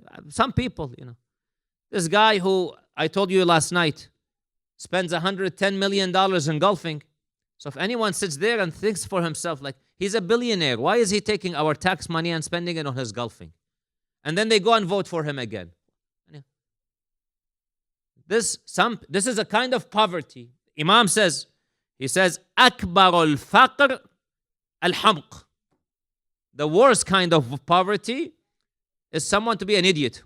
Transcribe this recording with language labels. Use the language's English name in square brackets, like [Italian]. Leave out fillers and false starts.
[English] Some people, This guy who I told you last night spends $110 million in golfing. So if anyone sits there and thinks for himself, like, he's a billionaire, why is he taking our tax money and spending it on his golfing? And then they go and vote for him again. This is a kind of poverty. Imam says, [Arabic] أكبر الفقر الحمق. [English] The worst kind of poverty is someone to be an idiot.